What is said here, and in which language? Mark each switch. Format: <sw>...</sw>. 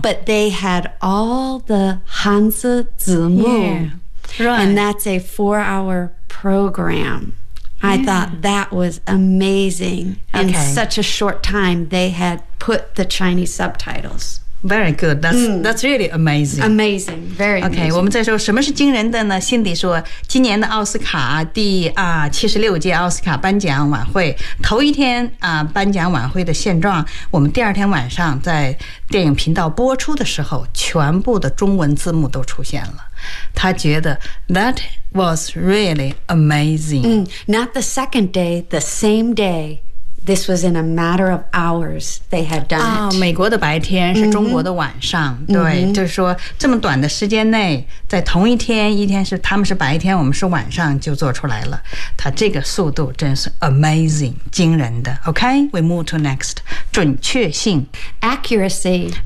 <en>but they had all the Hanzi Zimu. Yeah, right. And that's a four-hour program. Yeah. I thought that was amazing. Okay. In such a short time, they had put the Chinese subtitles. Very good. That's really amazing. Amazing. Very good. Okay,</en> <zh>我们再说什么是惊人的呢？辛迪说，今年的奥斯卡第76届奥斯卡颁奖晚会，头一天颁奖晚会的现状，我们第二天晚上在电影频道播出的时候，全部的中文字幕都出现了。他觉得</zh> <en>that was really amazing. Not the second day, the same day. This was in a matter of hours they had done it.</en> <zh>美国的白天是中国的晚上。 Mm-hmm. 对、mm-hmm. 就是说这么短的时间内在同一天一天是他们是白天我们是晚上就做出来了。他这个速度真是 amazing, 惊人的。</zh> <en>OK, we move to next.</en> <zh>准确性。</zh> <en>Accuracy.</en>